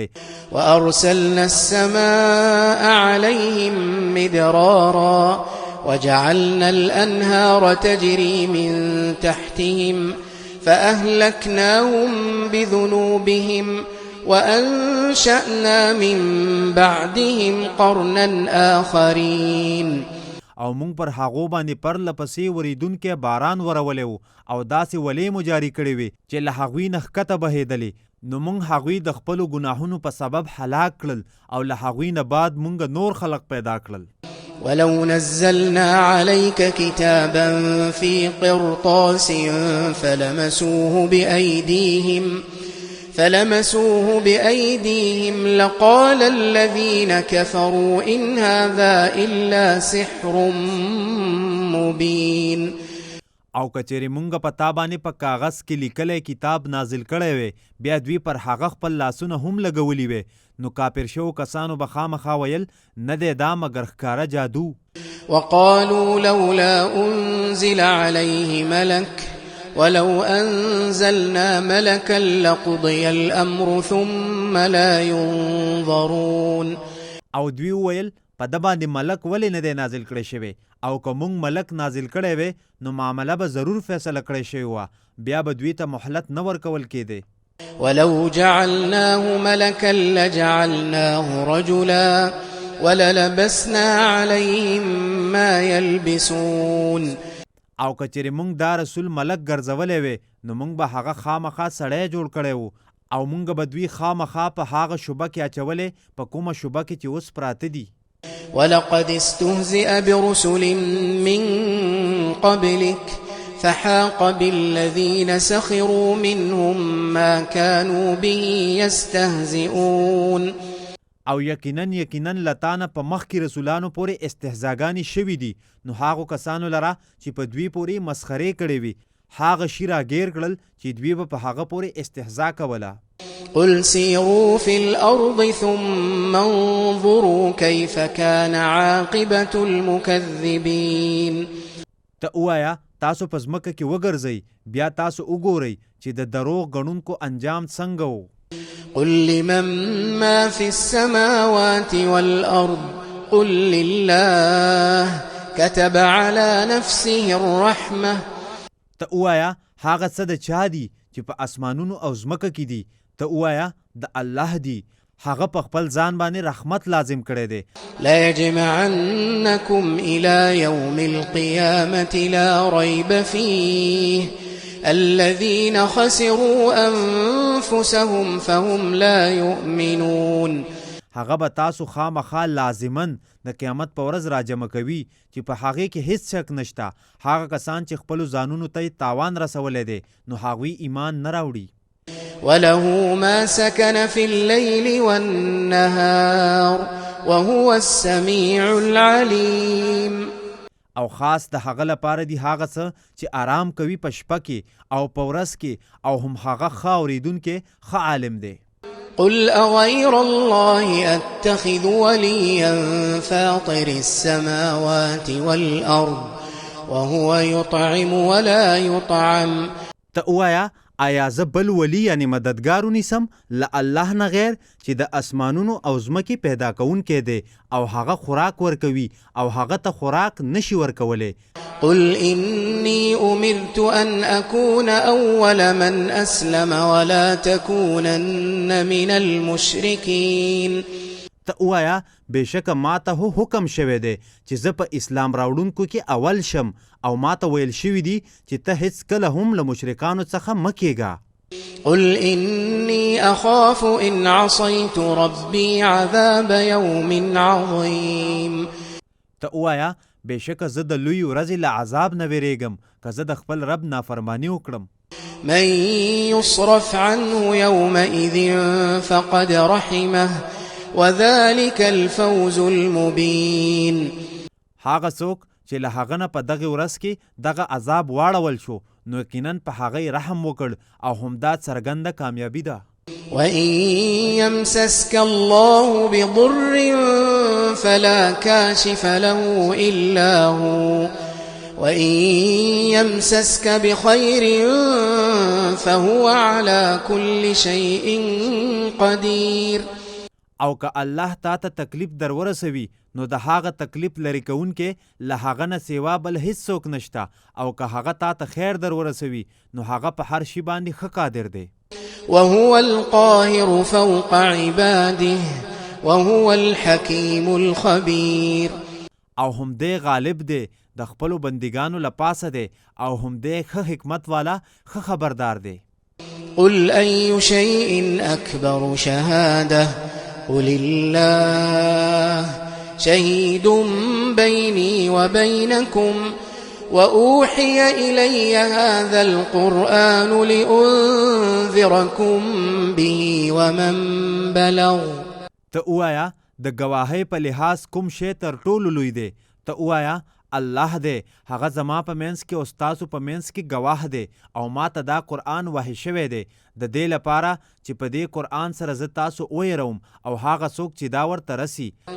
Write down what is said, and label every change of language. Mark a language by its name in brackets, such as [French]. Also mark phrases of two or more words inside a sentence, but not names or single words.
[Arabic] وأرسلنا السماء عليهم مدرارا وجعلنا الأنهار تجري من تحتهم فأهلكناهم بذنوبهم وأنشأنا من بعدهم قرنا آخرين. [Pashto] او مونږ پر هغو باندې پرله پسې وریدونکی باران ورولی و او داسې ولې مو جاري کړې وې چې له هغوی نه ښکته بهېدلې، نو مونږ هغوی د خپلو ګناهونو په سبب هلاک کړل او له هغوی نه بعد مونږ نور خلق پیدا کړل. [Arabic] ولو نزلنا عليك كتابا في قرطاس فلمسوه بأيديهم لقال الذين كفروا إن هذا إلا سحر مبين. [Pashto] او کچېرې مونږ په تا باندې په کاغذ کې لیکلی کتاب نازل کړی وی بیا دوی پر هغه خپل لاسونه هم لګولی وی نو کافر شو کسانو به خامخا ویل نه دی دا مګر ښکاره جادو. [Arabic] وقالوا لولا أنزل عليه ملك ولو أنزلنا ملكا لقضي الأمر ثم لا ينظرون. [Pashto] او دوی ویل په د باندې ملک ولې نه دی نازل کړی شوی او که مونږ ملک نازل کړی وی نو معامله به ضرور فیصله کړی شوی وه، بیا به دوی ته مهلت نه ورکول کېدی. [Arabic] ولو جعلناه ملكا لجعلناه رجلا وللبسنا عليهم ما يلبسون. [Pashto] او کچېرې مونږ دا رسول ملک ګرځولی وی نو مونږ به هغه خامخا سړی جوړ کړی و او مونږ به دوی خامخا په هغه شوبه کې اچولی په کومه شوبه کې چې اوس پراته دي. [Arabic] ولقد استهزئ برسل من قبلك فحاق بالذين سخروا منهم ما كانوا به يستهزئون. [Pashto] او یقینا لتانه په مخکې رسولانو پورې استهزاګانې شوي دي نو هغو کسانو لره چې په دوی پورې مسخرې کړې وي هغه شي راګیر کړل چې دوی به په هغه پورې استهزا کوله. [Arabic] قل سيروا في الأرض ثم انظروا كيف كان عاقبة المكذبين. [Pashto] ته وایا تاسو په ځمکه کې وګرځئ بیا تاسو وګورئ چې د دروغ غړونکو انجام څنګه و. [Arabic] قل لمن ما في السماوات والأرض قل لله كتب على نفسه الرحمة. [Pashto] ته وایا هغه څه د چا دي چې په اسمانونو او ځمکه کې دي؟ ته وایا د الله دی، هغه په خپل ځان باندې رحمت لازم کړی دی. [Arabic] لا يجمعنكم إلى يوم القيامة لا ريب فيه الذين خسروا أنفسهم فهم لا يؤمنون. [Pashto] هغه به تاسو خامخا لازمن د قیامت په ورځ راجمع کوي چې په هغې کې هیڅ شک نشته. هغه کسان چې خپلو ځانونو ته تاوان رسولی دی نو هغوی ایمان نه راوړي. [Arabic] وله ما سكن في الليل والنهار وهو السميع العليم. [Pashto] او خاص د هغه لپاره دی هغه څه چې آرام کوي په شپه کې او په ورځ کې، او هم هغه ښه اورېدونکی ښه عالم دی. [Arabic] قل أغير الله أتخذ وليا فاطر السماوات والأرض وهو يطعم ولا يطعم. [Pashto] ته وایا آیا زه بل ولی یعنی مددګار ونیسم له الله نه غیر چې د اسمانونو او ځمکې پیدا کوونکی دی او هغه خوراک ورکوي او هغه ته خوراک نشي ورکولی. [Arabic] قل إني أمرت أن أكون أول من أسلم ولا تكونن من المشركين. [Pashto] ته وایا بېشکه ما ته حکم شوی دی چې زه په اسلام راوړونکو کې اول شم، او ما ته ویل شوي دي چې ته هیڅ کله هم له مشرکانو څخه مه کېږه. [Arabic] قل إني أخاف إن عصيت ربي عذاب يوم عظيم. [Pashto] ته وایا بېشکه زه د لوی ورځې له عذاب نه ویرېږم که زه د خپل رب نافرماني وکړم. [Arabic] من يصرف عنه يومئذ فقد رحمه وذلك الفوز المبين. [Pashto] هغه څوک چې له هغه نه په دغه ورځ کې دغه عذاب واړول شو نو یقینا په هغه رحم وکړ او همدا څرګنده کامیابي ده. [Arabic] وإن يمسسك الله بضر فلا كاشف له إلا هو وإن يمسسك بخير فهو على كل شيء قدير. [Pashto] او که الله تا ته تکلیف در ورسوي نو د هغه تکلیف لري کوونکې له هغه نه سیوا بل هیڅ څوک نشته، او که هغه تا ته خیر در ورسوي نو هغه په هر شي باندې ښه قادر دی. [Arabic] وهو القاهر فوق عباده وهو الحكيم الخبير. [Pashto] او هم دی غالب دی د خپلو بندګانو له پاسه دی او هم دی ښه حکمت والا ښه خبردار دی. [Arabic] قل أي شيء أكبر شهادة قل الله شهيد بيني وبينكم وأوحي إلي هذا القرآن لأنذركم به ومن بلغ. [Pashto] ته وایا د گواهی په لحاظ کوم شی تر ټولو لوی دی؟ ته وایا الله دی، هغه زما په منځ کې او ستاسو په منځ کې گواه دی، او ما ته دا قرآن وحی شوی دی د دې لپاره چې په دې قرآن سره زه تاسو ویروم او هغه څوک چې دا ورته رسی.